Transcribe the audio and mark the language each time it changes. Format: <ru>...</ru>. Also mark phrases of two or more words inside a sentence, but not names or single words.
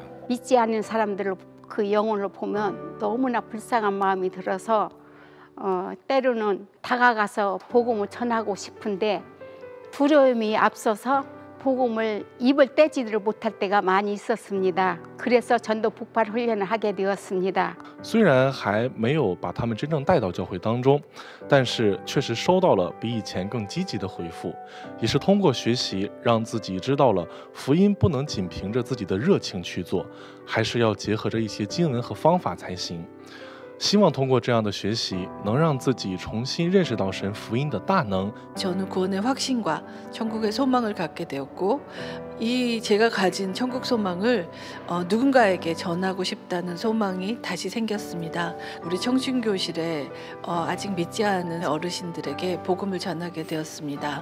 <ko>믿지 않는 사람들을 그 영혼을 보면 너무나 불쌍한 마음이 들어서 때로는 다가가서 복음을 전하고 싶은데 두려움이 앞서서 복음을 입을 떼지를 못할 때가 많이 있었습니다. 그래서 전도 폭발 훈련을 하게 되었습니다.</ko> <zh>虽然还没有把他们真正带到教会当中，但是确实收到了比以前更积极的回复，也是通过学习让自己知道了福音不能仅凭着自己的热情去做，还是要结合着一些经文和方法才行。希望通过这样的学习，能让自己重新认识到神福音的大能。</zh> <ko>저는 구원의 확신과 천국의 소망을 갖게 되었고, 이 제가 가진 천국 소망을 누군가에게 전하고 싶다는 소망이 다시 생겼습니다. 우리 청춘교실에 아직 믿지 않은 어르신들에게 복음을 전하게 되었습니다.</ko>